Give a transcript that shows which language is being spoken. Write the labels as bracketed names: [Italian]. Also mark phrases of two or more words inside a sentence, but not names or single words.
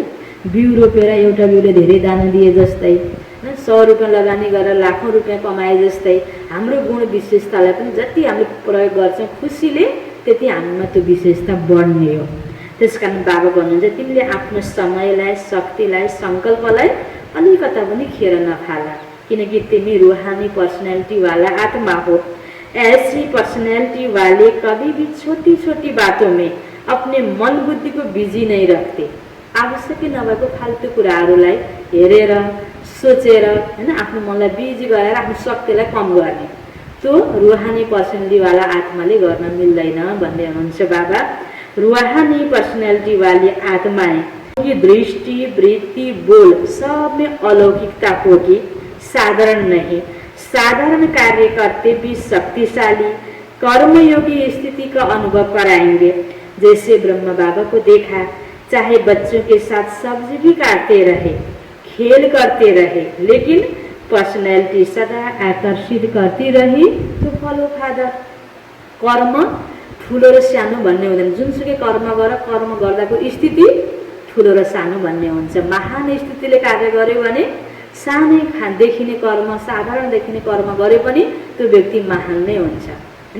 [Nepali] बिउ रोपेर एउटा बिउले धेरै दाना दिए जस्तै, 100 रुपियाँ लगानी गरेर लाखौँ रुपियाँ कमाए जस्तै हाम्रो गुण विशेषतालाई पनि जति हामीले प्रयोग गर्छौँ खुसीले त्यति हामीमा त्यो विशेषता बढ्ने हो। त्यसकारण बाबा भन्नुहुन्छ तिमीले आफ्नो समयलाई, शक्तिलाई, सङ्कल्पलाई अलिकता पनि खेर नफाला, किनकि तिमी रूहानी पर्सनालिटी वाला आत्मा हो। [Hindi] ऐसी पर्सनालिटी वाले कभी भी छोटी छोटी बातों में अपने मन बुद्धि को बिजी नहीं रखते। [Nepali] आवश्यकै नभएको फाल्तु कुराहरूलाई हेरेर सोचेर हैन आफ्नो मनलाई बिजी गरेर आफ्नो शक्तिलाई कम गर्ने त्यो रूहानी पर्सनालिटी वाला आत्माले गर्न मिल्दैन भन्दै हुनुहुन्छ बाबा। [Hindi] रूहानी पर्सनालिटी वाली आत्माएं की दृष्टि, वृत्ति, बोल सब में अलौकिकता होगी, साधारण नहीं। साधारण कार्य करते भी शक्तिशाली कर्मयोगी स्थिति का अनुभव कराएंगे। जैसे ब्रह्मा बाबा को देखा, चाहे बच्चों के साथ सब्जी भी काटते रहे, खेल करते रहे, लेकिन पर्सनैलिटी सदा आकर्षित करती रही तो फलो खाँदा। [Nepali] कर्म ठुलो र सानो भन्ने हुँदैन, जुनसुकै कर्म गर, कर्म गर्दाको स्थिति ठुलो र सानो भन्ने हुन्छ। महान स्थितिले कार्य गर्यो भने सानै देखिने कर्म, साधारण देखिने कर्म गरे पनि त्यो व्यक्ति महान नै हुन्छ हैन।